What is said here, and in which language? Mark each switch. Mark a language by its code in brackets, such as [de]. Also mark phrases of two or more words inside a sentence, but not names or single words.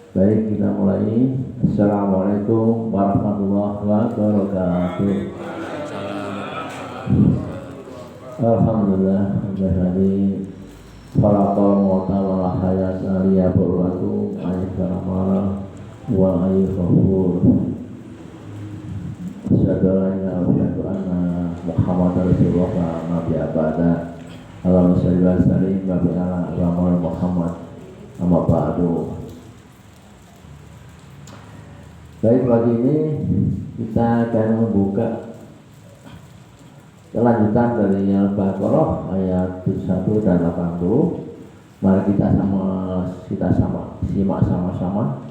[id] Baik, kita mulai. [ar] السلام عليكم ورحمة الله وبركاته. الحمد لله، الحمد لله. خلق الموت والحياة ليبلوكم أيكم عملا وأيهم. أشهد أن لا إله إلا الله محمد رسول الله نبي أبدا. اللهم صل وسلم وبارك على محمد. أما بعد. [id] Baik, pagi ini kita akan membuka kelanjutan dari Al-Baqarah ayat 71 dan 80. Mari kita simak sama-sama.